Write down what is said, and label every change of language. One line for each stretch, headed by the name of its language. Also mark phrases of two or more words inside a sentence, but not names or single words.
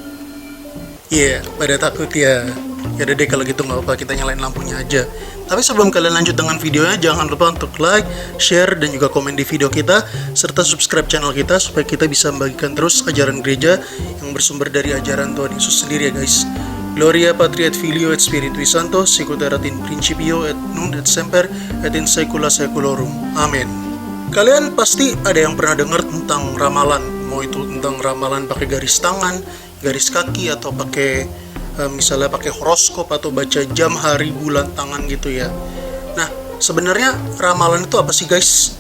Indonesian: Pada takut ya. Yaudah deh, kalau gitu nggak apa, kita nyalain lampunya aja. Tapi sebelum kalian lanjut dengan videonya, jangan lupa untuk like, share, dan juga komen di video kita, serta subscribe channel kita supaya kita bisa membagikan terus ajaran gereja yang bersumber dari ajaran Tuhan Yesus sendiri ya guys.
Latin: Gloria Patri et Filio et Spiritui Sancto, sicut erat in principio et nun et semper et in saecula saeculorum.
Indonesian: Amin. Kalian pasti ada yang pernah dengar tentang ramalan, mau itu tentang ramalan pakai garis tangan, garis kaki, atau pakai misalnya pakai horoskop atau baca jam, hari, bulan, tangan gitu ya. Nah, sebenarnya ramalan itu apa sih guys?